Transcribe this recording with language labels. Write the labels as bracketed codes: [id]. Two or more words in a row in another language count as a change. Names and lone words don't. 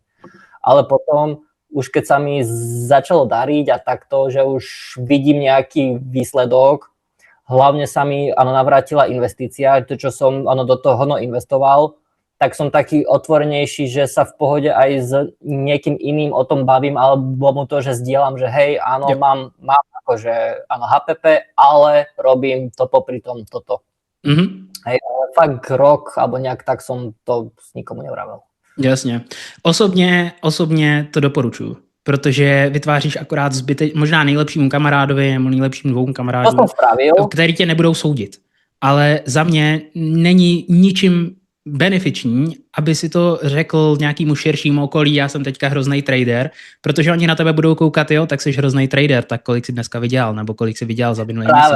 [sk] Ale potom už keď sa mi začalo dariť a takto, že už vidím nejaký výsledok, hlavne sa mi navrátila investícia, to čo som do toho investoval, tak som taký otvorenejší, že sa v pohode aj s niekým iným o tom bavím, alebo mu to, že zdieľam, že hej, áno, mám akože HPP, ale robím to popri tom toto. Hej, ale fakt rok, alebo nejak tak som to s nikomu nevravel. [cs] Jasně. Osobně to doporučuji, protože vytváříš akorát možná nejlepšímu kamarádovi nebo nejlepším dvou kamarádům, který tě nebudou soudit. Ale za mě není ničím benefiční, aby si to řekl nějakému širšímu okolí, já jsem teďka hrozný trader, protože oni na tebe budou koukat, jo, tak jsi hrozný trader, tak kolik jsi dneska vydělal, nebo kolik jsi vydělal za minulý měsíc.